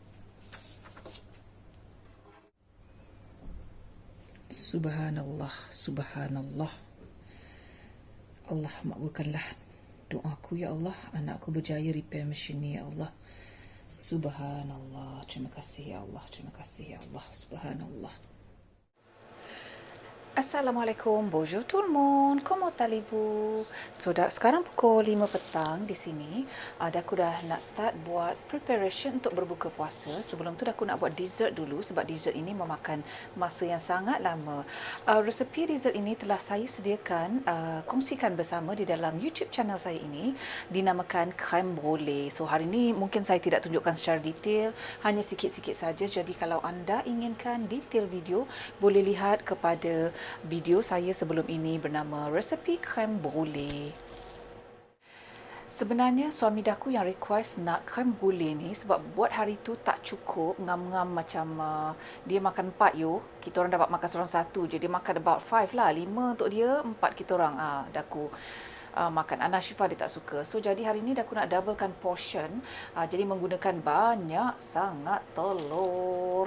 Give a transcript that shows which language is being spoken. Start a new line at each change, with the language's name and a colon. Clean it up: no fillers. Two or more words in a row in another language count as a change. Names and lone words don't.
Arabic: سبحان الله، سبحان الله.
Malay: Allah makbulkanlah doaku
Arabic: يا الله.
Malay: Anakku berjaya repair mesin ni
Arabic: يا الله. سبحان الله.
Malay: Terima kasih
Arabic: يا الله.
Malay: Terima kasih
Arabic: يا الله. سبحان الله. Assalamualaikum,
French: bonjour tout le monde, comment allez-vous?
Malay: So, sekarang pukul 5 petang di sini. Aku dah nak start buat preparation untuk berbuka puasa. Sebelum tu aku nak buat dessert dulu sebab dessert ini memakan masa yang sangat lama. Resepi dessert ini telah saya sediakan, kongsikan bersama di dalam YouTube channel saya ini, dinamakan
French: crème brûlée.
Malay: So, hari ini mungkin saya tidak tunjukkan secara detail, hanya sikit-sikit saja. Jadi, kalau anda inginkan detail video, boleh lihat kepada video saya sebelum ini bernama resepi
French: crème brûlée.
Malay: Sebenarnya suami daku yang request nak
French: crème brûlée
Malay: ni sebab buat hari tu tak cukup, ngam-ngam macam dia makan 4 kita orang dapat makan seorang satu je, dia makan about 5 lah, 5 untuk dia, 4 kita orang. Daku makan. Ana Syifa dia tak suka. So jadi hari ni aku nak doublekan portion. Jadi menggunakan banyak sangat telur.